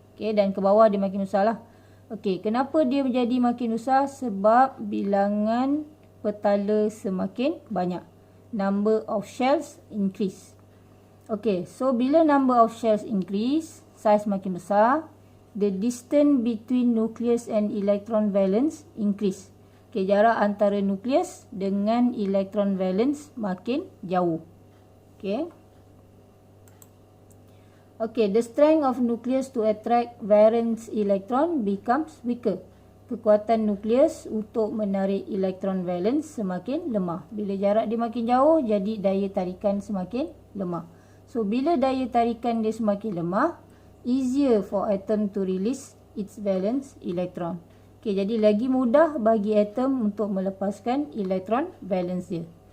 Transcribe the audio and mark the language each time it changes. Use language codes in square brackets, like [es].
[ms] Okey, dan ke bawah dia makin besar lah. Okey, kenapa dia menjadi makin besar? Sebab bilangan petala semakin banyak. [en] Number of shells increase. Okay, so [ms] bila [en] number of shells increase, size [ms] makin besar, [en] the distance between nucleus and electron valence increase. [ms] Okay, jarak antara nukleus dengan electron valence makin jauh. Okay. [en] Okay, the strength of nucleus to attract valence electron becomes weaker. [ms] Kekuatan nukleus untuk menarik elektron valence semakin lemah. Bila jarak dia makin jauh, jadi daya tarikan semakin lemah. [en] So, [ms] bila daya tarikan dia semakin lemah, [en] easier for atom to release its valence electron. [ms] Okay, jadi lagi mudah bagi atom untuk melepaskan elektron valence dia.